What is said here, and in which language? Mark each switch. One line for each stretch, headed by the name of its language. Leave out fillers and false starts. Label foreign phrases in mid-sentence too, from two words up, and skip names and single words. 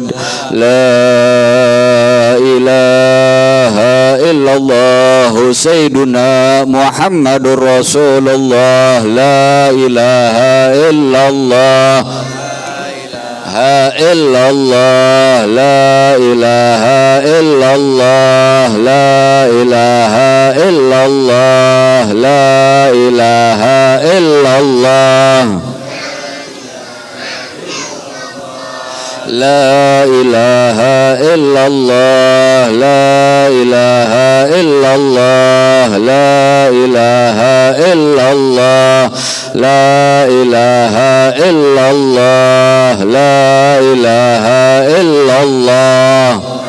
Arabic: لا إله إلا الله سيدنا محمد رسول الله. لا إله إلا الله. illallah, لا إله إلا الله لا إله إلا الله لا إله إلا الله, لا إله إلا الله لا إله إلا الله لا إله إلا الله لا إله إلا الله لا إله إلا الله,